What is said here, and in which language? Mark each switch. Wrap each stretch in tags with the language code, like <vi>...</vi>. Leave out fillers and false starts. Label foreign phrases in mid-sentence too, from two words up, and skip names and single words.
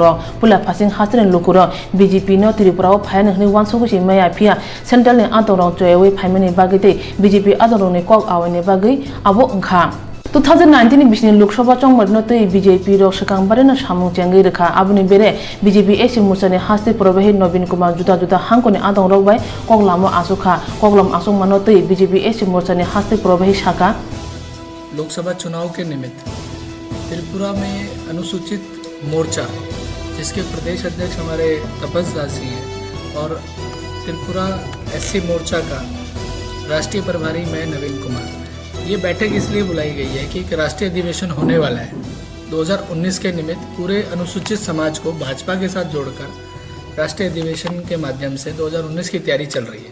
<brx>पुला फासिं हास्तिनि लुकुर BJP नो त्रिपुराव फायन हनि वानसुगुसि माया फिया सेन्ट्रलनि आदंर जयवे फाइमानि बागैते BJP आदंरनि कक आवनि बागै आबो ओंखा 2019 बिसनि लोकसभा चंगमरनो तै BJP रो सकांबारेनो सामुं चेंगै रेखा आबुनि बेरे BJP एसि मोर्चानि हास्ति प्रभाही नवीन कुमार जुदा जुदा हांकोनि आदं रगबाय कगलामो आसुखा कगलाम आसुक मानो तै BJP एसि मोर्चानि हास्ति प्रभाही शाखा</brx> <hi>लोकसभा चुनाव के निमित्त त्रिपुरा में अनुसूचित मोर्चा जिसके प्रदेश अध्यक्ष हमारे तपस दास जी हैं और त्रिपुरा SC मोर्चा का राष्ट्रीय प्रभारी मैं नवीन कुमार। ये बैठक इसलिए बुलाई गई है कि एक राष्ट्रीय अधिवेशन होने वाला है 2019 के निमित्त पूरे अनुसूचित समाज को भाजपा के साथ जोड़कर राष्ट्रीय अधिवेशन के माध्यम से 2019 की तैयारी चल रही है।</hi>